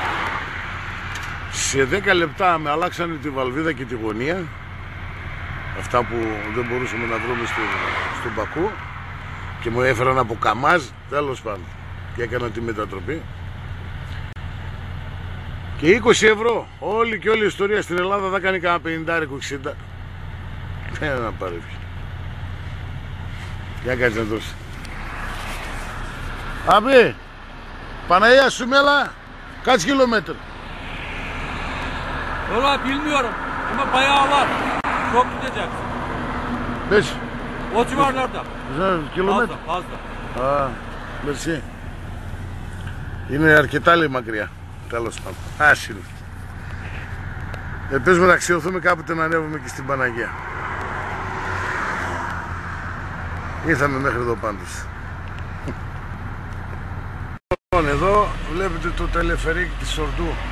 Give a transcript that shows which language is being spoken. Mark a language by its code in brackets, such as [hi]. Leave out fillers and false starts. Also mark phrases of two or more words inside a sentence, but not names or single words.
[el] Σε 10 λεπτά με αλλάξανε τη βαλβίδα και τη γωνία, αυτά που δεν μπορούσαμε να βρούμε στον Πακού, και μου έφεραν από Καμάζ, τέλος πάντων, και έκανα τη μετατροπή. Και 20 ευρώ, όλη και όλη η ιστορία στην Ελλάδα θα κάνει κανένα 50-60. Δεν να πάρει πια. Για κάτσε να δώσει. [tr] Abi, Panayya Sümela kaç kilometre? Valla bilmiyorum ama bayağı var. Çok gideceksin. 5 O civarlarda. kilometre. Fazla. [el] Α, merci. Είναι αρκετά λέει μακριά. Τέλος πάντων. Άσυλο. Ελπίζουμε να αξιωθούμε κάποτε να ανέβουμε και στην Παναγία. Ήρθαμε μέχρι εδώ πάντως. Εδώ βλέπετε το τελεφερίκ της Σορντού.